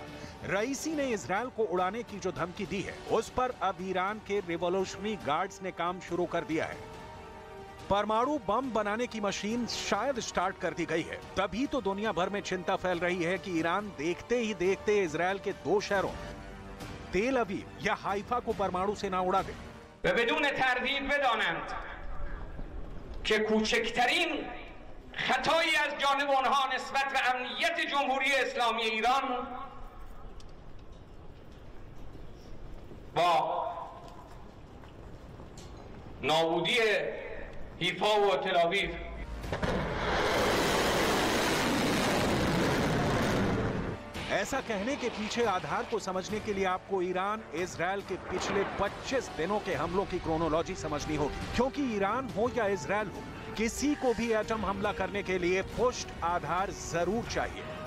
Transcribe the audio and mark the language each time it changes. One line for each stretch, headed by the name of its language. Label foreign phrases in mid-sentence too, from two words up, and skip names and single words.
Hindi: रईसी ने इजरायल को उड़ाने की जो धमकी दी है उस पर अब ईरान के रिवॉल्यूशनरी गार्ड्स ने काम शुरू कर दिया है। परमाणु बम बनाने की मशीन शायद स्टार्ट कर दी गई है। तभी तो दुनिया भर में चिंता फैल रही है कि ईरान देखते ही देखते इजरायल के 2 शहरों तेल अवीव या हाइफा को परमाणु से ना उड़ा दे।
Persian: که کوچکترین خطایی از جانب آنها نسبت به امنیت جمهوری اسلامی ایران با نابودی حیفا و تل آویو
Hindi: ऐसा कहने के पीछे आधार को समझने के लिए आपको ईरान इजरायल के पिछले 25 दिनों के हमलों की क्रोनोलॉजी समझनी होगी, क्योंकि ईरान हो या इजरायल हो, किसी को भी एटम हमला करने के लिए पुष्ट आधार जरूर चाहिए।